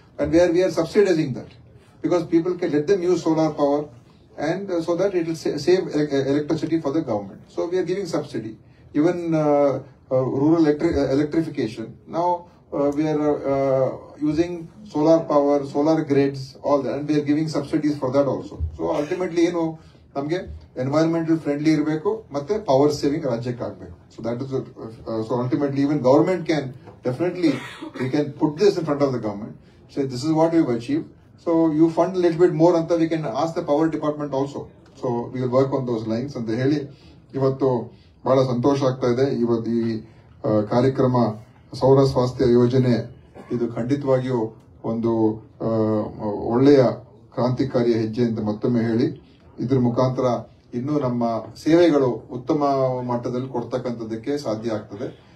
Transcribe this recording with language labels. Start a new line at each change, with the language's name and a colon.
English: And we are subsidizing that because people can let them use solar power and so that it will save electricity for the government. So we are giving subsidy. Even rural electrification. Now we are using solar power, solar grids, all that, and we are giving subsidies for that also. So ultimately, ನಮಗೆ environmental friendly ಇರಬೇಕು ಮತ್ತೆ power saving ರಾಜ್ಯಕ್ಕೆ ಆಗಬೇಕು. So that is so ultimately even government can definitely we can put this in front of the government. Say this is what we have achieved. So you fund a little bit more anta we can ask the power department also. So we will work on those lines
Kannada: ಅಂತ ಹೇಳಿ ಇವತ್ತು ಬಹಳ ಸಂತೋಷ ಆಗ್ತಾ ಇದೆ. ಇವತ್ತು ಈ ಕಾರ್ಯಕ್ರಮ ಸೌರ ಸ್ವಾಸ್ಥ್ಯ ಯೋಜನೆ ಇದು ಖಂಡಿತವಾಗಿಯೂ ಒಂದು ಒಳ್ಳೆಯ ಕ್ರಾಂತಿಕಾರಿಯ ಹೆಜ್ಜೆ ಅಂತ ಮತ್ತೊಮ್ಮೆ ಹೇಳಿ ಇದ್ರ ಮುಖಾಂತರ ಇನ್ನೂ ನಮ್ಮ ಸೇವೆಗಳು ಉತ್ತಮ ಮಟ್ಟದಲ್ಲಿ ಕೊಡ್ತಕ್ಕಂಥದ್ದಕ್ಕೆ ಸಾಧ್ಯ ಆಗ್ತದೆ.